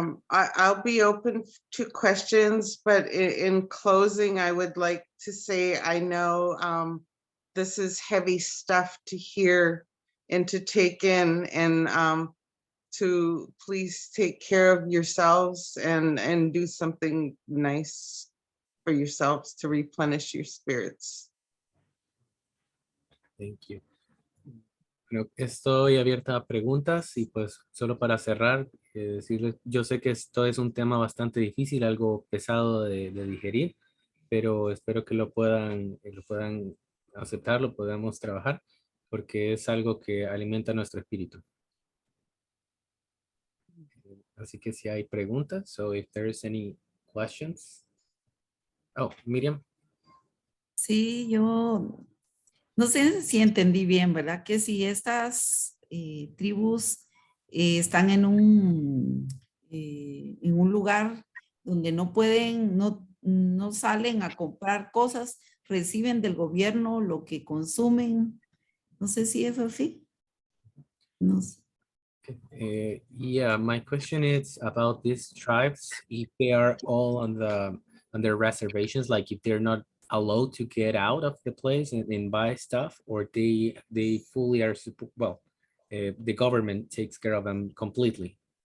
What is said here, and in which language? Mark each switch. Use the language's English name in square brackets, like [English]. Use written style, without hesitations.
[English] I'll be open to questions, but in closing, I would like to say, I know this is heavy stuff to hear and to take in, and to please take care of yourselves and do something nice for yourselves to replenish your spirits. Thank you. [Spanish] Bueno, estoy abierta a preguntas y pues solo para cerrar, decirles, yo sé que esto es un tema bastante difícil, algo pesado de digerir, pero espero que lo puedan aceptar, lo podamos trabajar, porque es algo que alimenta nuestro espíritu. Así que si hay preguntas, [English] so if there's any questions. Oh, Miriam. [Spanish] Sí, yo no sé si entendí bien, ¿verdad? Que si estas tribus están en un lugar donde no pueden, no salen a comprar cosas, reciben del gobierno lo que consumen. No sé si es así. No sé. [English] Yeah, my question is about these tribes, if they are all on their reservations, like if they're not allowed to get out of the place and buy stuff, or they fully are, well, the government takes care of them completely.